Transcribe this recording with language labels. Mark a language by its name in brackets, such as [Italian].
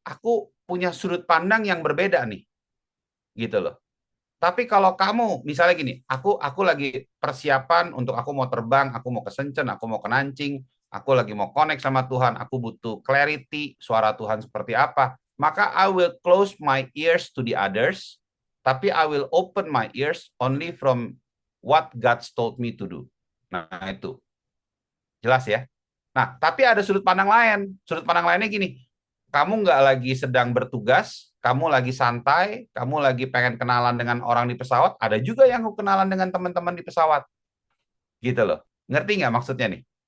[Indonesian] Aku punya sudut pandang yang berbeda nih. Gitu loh. Tapi kalau kamu misalnya gini, aku lagi persiapan untuk aku mau terbang, aku mau ke Shenzhen, aku mau ke Nanjing, aku lagi mau connect sama Tuhan, aku butuh clarity, suara Tuhan seperti apa. Maka [English] I will close my ears to the others, [Indonesian] tapi [English] I will open my ears only from what God told me to do. [Indonesian] Nah, itu. Jelas ya? Nah, tapi ada sudut pandang lain. Sudut pandang lainnya gini, kamu nggak lagi sedang bertugas, kamu lagi santai, kamu lagi pengen kenalan dengan orang di pesawat, ada juga yang kenalan dengan teman-teman di pesawat. Gitu loh. Ngerti nggak maksudnya nih?